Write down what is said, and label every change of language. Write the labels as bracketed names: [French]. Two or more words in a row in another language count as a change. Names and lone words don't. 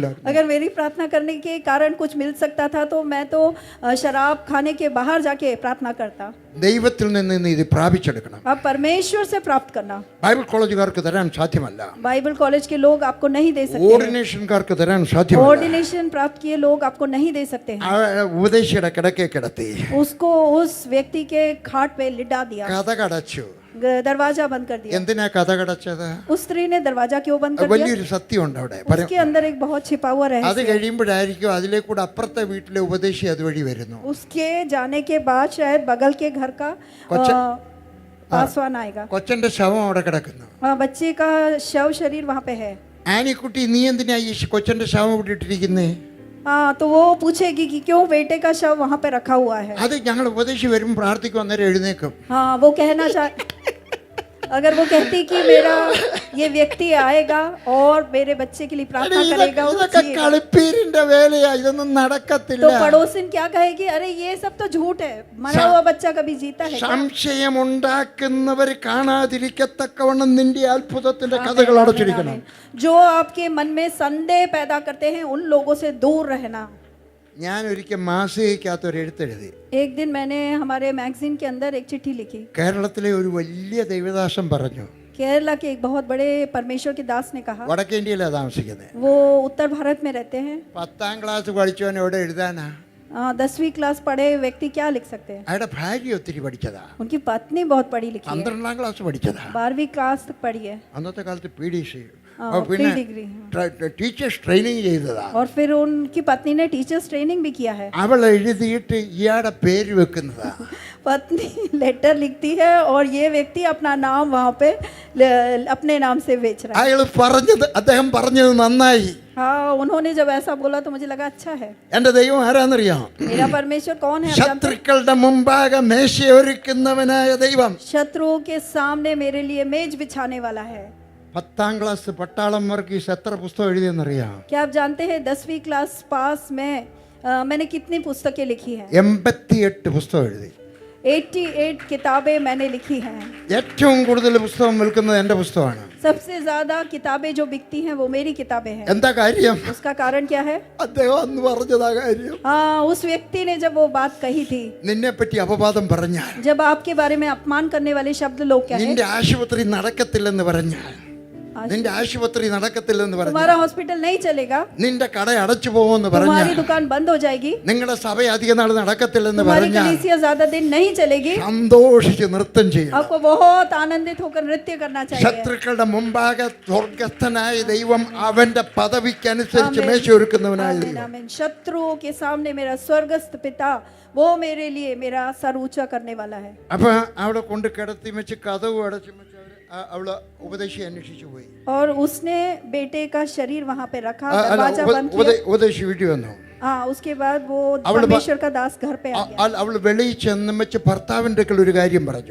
[Hindi] अगर मेरी प्रार्थना करने के कारण कुछ मिल सकता था तो मैं तो शराब खाने के बाहर जाके प्रार्थना करता. [Malayalam] ദൈവത്തിൽ നിന്ന് നീ ഇത് പ്രാപിച്ചെടുക്കണം. [Hindi] आप परमेश्वर से प्राप्त करना. [Malayalam] ബൈബിൾ കോളേജുകാർക്ക് തരാൻ സാധ്യമല്ല. [Hindi] बाइबल कॉलेज के लोग आपको नहीं दे सकते. [Malayalam] ഓർഡിനേഷൻകാർക്ക് തരാൻ സാധ്യമല്ല. [Hindi] ऑर्डिनेशन प्राप्त किए लोग आपको नहीं दे सकते हैं. [Malayalam] ആ ഉപദേശിയുടെ കിടക്കെ കിടത്തി [Hindi] उसको उस व्यक्ति के खाट पे लिटा दिया, [Malayalam] കഥ കടച്ചു. [Hindi] दरवाजा बंद कर दिया. [Malayalam] എന്തിനാ കഥ കടച്ചത്? [Hindi] उस स्त्री ने दरवाजा क्यों बंद कर दिया? [Malayalam] വലിയൊരു സത്യമുണ്ട് അവിടെ. [Hindi] उसके अंदर एक बहुत छिपा हुआ [Malayalam] അത് [Hindi] रहस्य. [Malayalam] കഴിയുമ്പോഴായിരിക്കും അതിലേക്കൂടെ അപ്പുറത്തെ വീട്ടിലെ ഉപദേശി അതുവഴി വരുന്നു. [Hindi] उसके जाने के बाद शायद बगल के घर का पासवान आएगा. [Malayalam] കൊച്ചന്റെ ശവം അവിടെ കിടക്കുന്നു. [Hindi] बच्चे का शव शरीर वहाँ पे है. [Malayalam] ആനിക്കുട്ടി, നീ എന്തിനാ ഈ കൊച്ചന്റെ ശവം ഇവിടെ ഇട്ടിരിക്കുന്നേ? [Hindi] हाँ, तो वो पूछेगी कि क्यों बेटे का शव वहाँ पे रखा हुआ है. [Malayalam] അത് ഞങ്ങൾ ഉപദേശി വരും പ്രാർത്ഥിക്കും, അന്നേരം എഴുന്നേക്കും. [Hindi] हाँ, वो कहना चाह अगर वो कहती कि मेरा ये व्यक्ति आएगा और मेरे बच्चे के लिए प्रार्थना करेगा और [Malayalam] ഇതൊക്കെ [Hindi] जिएगा, [Malayalam] കളിപ്പീരിന്റെ വേലയാ, ഇതൊന്നും നടക്കത്തില്ല. [Hindi] तो पड़ोसिन क्या कहेगी, अरे ये सब तो झूठ है, मरा हुआ बच्चा कभी जीता है क्या? [Malayalam] സംശയമുണ്ടാക്കുന്നവർ കാണാതിരിക്കത്തക്കവണ്ണം നിന്റെ അത്ഭുതത്തിന്റെ കഥകൾ അടച്ചിരിക്കണം. [Hindi] जो आपके मन में संदेह पैदा करते हैं उन लोगों से दूर रहना. [Malayalam] ഞാൻ ഒരിക്കൽ മാസികയ്ക്കകത്ത് ഒരു എഴുത്തെഴുതി. [Hindi] एक दिन मैंने हमारे मैगजीन के अंदर एक चिट्ठी लिखी. [Malayalam] കേരളത്തിലെ ഒരു വലിയ ദൈവദാസൻ പറഞ്ഞു, [Hindi] केरला के एक बहुत बड़े परमेश्वर के दास ने कहा, [Malayalam] വടക്കേ ഇന്ത്യയിലാണ് താമസിക്കുന്നത്. [Hindi] वो उत्तर भारत में रहते हैं. [Malayalam] 10ാം ക്ലാസ് പഠിച്ചവൻ എവിടെ എഴുതാനാ? [Hindi] 10वीं क्लास पढ़े व्यक्ति क्या लिख सकते हैं? [Malayalam] അയാളുടെ ഭാര്യ ഒത്തിരി പഠിച്ചതാ, [Hindi] उनकी पत्नी बहुत पढ़ी लिखी है, [Malayalam] 12ാം ക്ലാസ് പഠിച്ചതാ. [Hindi] 12वीं क्लास तक पढ़ी है. [Malayalam] അന്നത്തെ കാലത്ത് PDC [English] pre degree. teachers training [Malayalam] ചെയ്തതാ. [Hindi] और फिर उनकी पत्नी ने [English] teachers training [Hindi] भी किया है. [Malayalam] അവൾ എഴുതിയിട്ട് ഇയാളുടെ പേര് വെക്കുന്നതാ. [Hindi] पत्नी लेटर लिखती है और ये व्यक्ति अपना नाम वहाँ पे अपने नाम से बेच रहा है. [Malayalam] അയാൾ അദ്ദേഹം പറഞ്ഞത് നന്നായി. [Hindi] हाँ, उन्होंने जब ऐसा बोला तो मुझे लगा अच्छा है. [Malayalam] എന്റെ ദൈവം ആരാന്നറിയാം? [Hindi] मेरा परमेश्वर कौन है? आप जानते हैं? [Malayalam] ശത്രുക്കളുടെ മുമ്പാകെ മേശയൊരുക്കുന്നവനായ ദൈവം. [Hindi] शत्रुओं के सामने मेरे लिए मेज बिछाने वाला है. [Malayalam] 10ാം ക്ലാസ് പട്ടാളം വർഗീസ് എത്ര പുസ്തകം എഴുതിയെന്നറിയാം? [Hindi] क्या आप जानते हैं 10वीं क्लास पास में मैंने कितनी पुस्तकें लिखी हैं? [Malayalam] 88 പുസ്തകം എഴുതി. [Hindi] 88 किताबें मैंने लिखी हैं. [Malayalam] ഏറ്റവും കൂടുതൽ പുസ്തകം വിൽക്കുന്നത് എൻ്റെ പുസ്തകമാണ്. [Hindi] सबसे ज्यादा किताबें जो बिकती हैं वो मेरी किताबें हैं. [Malayalam] എന്താ കാര്യം? [Hindi] उसका कारण क्या है? [Malayalam] അദ്ദേഹം അന്ന് പറഞ്ഞതാ കാര്യം. [Hindi] हाँ, उस व्यक्ति ने जब वो बात कही थी, [Malayalam] നിന്നെ പറ്റി അപവാദം പറഞ്ഞാൽ, [Hindi] जब आपके बारे में अपमान करने वाले शब्द लोग क्या है, [Malayalam] നിന്റെ ആശുപത്രി നടക്കത്തില്ലെന്ന് പറഞ്ഞാൽ, നിന്റെ ആശുപത്രി നടക്കത്തില്ലെന്ന് പറഞ്ഞാൽ, [Hindi] तुम्हारा हॉस्पिटल नहीं चलेगा, [Malayalam] നിന്റെ കട അടച്ചു പോകുമെന്ന് പറഞ്ഞാൽ, [Hindi] तुम्हारी दुकान बंद हो जाएगी, [Malayalam] നിങ്ങളുടെ സഭ അധിക നാൾ നടക്കത്തില്ലെന്ന് [Hindi] तुम्हारी [Malayalam] പറഞ്ഞാൽ, [Hindi] कलीसिया ज्यादा दिन नहीं चलेगी, [Malayalam] സന്തോഷിച്ച് നൃത്തം ചെയ്യണം. [Hindi] आपको बहुत आनंदित होकर नृत्य करना चाहिए. [Malayalam] ശത്രുക്കളുടെ മുമ്പാകെ സ്വർഗസ്ഥനായ ദൈവം അവന്റെ പദവിക്കനുസരിച്ച് മേശ ഒരുക്കുന്നവനായ [Hindi] आमीन, [Malayalam] ദൈവം. [Hindi] आमीन. शत्रुओं के सामने मेरा स्वर्गस्थ पिता वो मेरे लिए मेरा सर ऊंचा करने वाला है. [Malayalam] അപ്പൊ അവിടെ കൊണ്ട് കിടത്തി വെച്ച് കഥവ് അടച്ചു വെച്ച് അവള് ഉപദേശി അന്വേഷിച്ചു പോയി. [Hindi] और उसने बेटे का शरीर वहां पे रखा, दरवाजा बंद किया. [Malayalam] ഉപദേശി വീട്ടിൽ വന്നു. [Hindi] हाँ, उसके बाद वो [Malayalam] അവള് [Hindi] परमेश्वर का दास घर पे आ गया [Malayalam] അവള് വെളിയിൽ ചെന്ന് വെച്ച് ഭർത്താവിന്റെ അടുക്കൽ ഒരു കാര്യം പറഞ്ഞു.